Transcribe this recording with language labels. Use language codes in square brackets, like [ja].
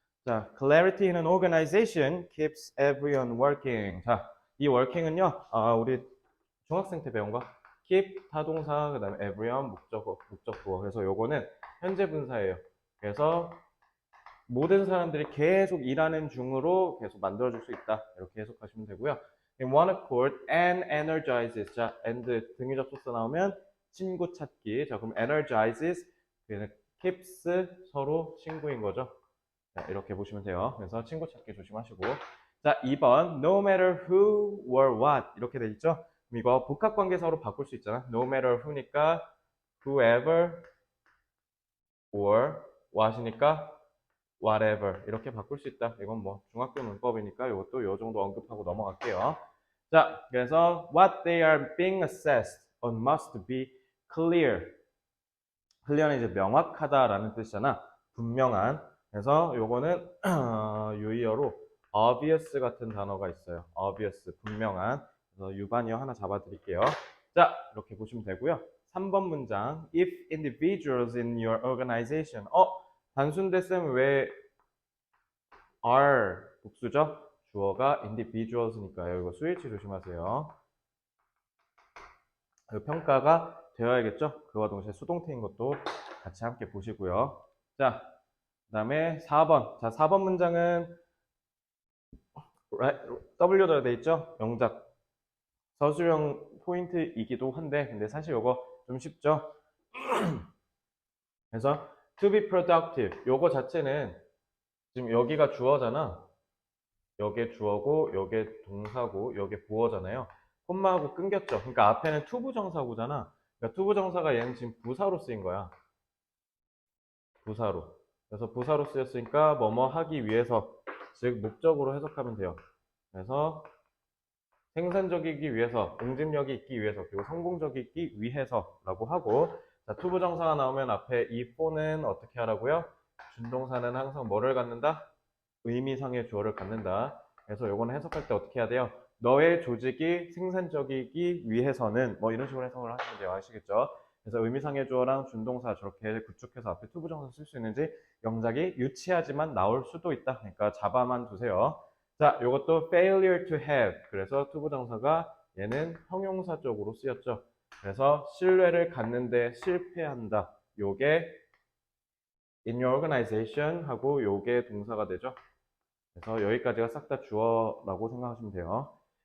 [en] 자, clarity in an organization keeps everyone working. [ko] 자, 이 working은요, 우리 중학생 때 배운 거. keep 타동사, 그 다음에 everyone 목적어. 그래서 요거는 현재 분사예요. 그래서 모든 사람들이 계속 일하는 중으로 계속 만들어줄 수 있다. 이렇게 해석하시면 되고요. [en] In one accord and energizes. [ko] 자, and 등위 접속사 나오면 친구 찾기. 자, 그럼 energizes, keeps 서로 친구인 거죠. 자, 이렇게 보시면 돼요. 그래서 친구 찾기 조심하시고. 자, 2번 [en] no matter who or what [ko] 이렇게 돼 있죠. 이거 복합관계사로 바꿀 수 있잖아. [en] no matter who [ko] 니까 whoever [en] or what [ko] 이니까 whatever 이렇게 바꿀 수 있다. 이건 뭐 중학교 문법이니까 이것도 요 정도 언급하고 넘어갈게요. 자, 그래서 [en] what they are being assessed on must be clear. [ko] clear는 이제 명확하다라는 뜻이잖아. 분명한. 그래서 요거는 유의어로 obvious 같은 단어가 있어요. obvious, 분명한. 그래서 유반이어 하나 잡아드릴게요. 자, 이렇게 보시면 되고요. 3번 문장. [en] If individuals in your organization. [ko] 단순대쌤 왜 are 복수죠? 주어가 individuals니까요. 이거 스위치 조심하세요. 평가가 되어야겠죠? 그와 동시에 수동태인 것도 같이 함께 보시고요. 자, 그 다음에 4번. 자, 4번 문장은 W로 되어 있죠? 영작. 서술형 포인트이기도 한데, 근데 사실 이거 좀 쉽죠? 그래서 [en] to be productive. [ko] 요거 자체는 지금 여기가 주어잖아. 여기에 주어고, 여기에 동사고, 여기에 보어잖아요. 콤마하고 끊겼죠? 그러니까 앞에는 투부정사구잖아. 그러니까 투부정사가 얘는 지금 부사로 쓰인 거야. 부사로. 그래서 부사로 쓰였으니까 뭐뭐 하기 위해서, 즉 목적으로 해석하면 돼요. 그래서 생산적이기 위해서, 응집력이 있기 위해서, 그리고 성공적이기 위해서라고 하고, 자, 투부정사가 나오면 앞에 이 for는 어떻게 하라고요? 준동사는 항상 뭐를 갖는다? 의미상의 주어를 갖는다. 그래서 요거는 해석할 때 어떻게 해야 돼요? 너의 조직이 생산적이기 위해서는 뭐 이런 식으로 해석을 하시면 돼요. 아시겠죠? 그래서 의미상의 주어랑 준동사 저렇게 구축해서 앞에 투부정사 쓸 수 있는지 영작이 유치하지만 나올 수도 있다. 그러니까 잡아만 두세요. 자, 요것도 [en] failure to have. [ko] 그래서 투부정사가 얘는 형용사 쪽으로 쓰였죠. 그래서 신뢰를 갖는데 실패한다. 요게 [en] in your organization [ko] 하고 요게 동사가 되죠. 그래서 여기까지가 싹 다 주어라고 생각하시면 돼요.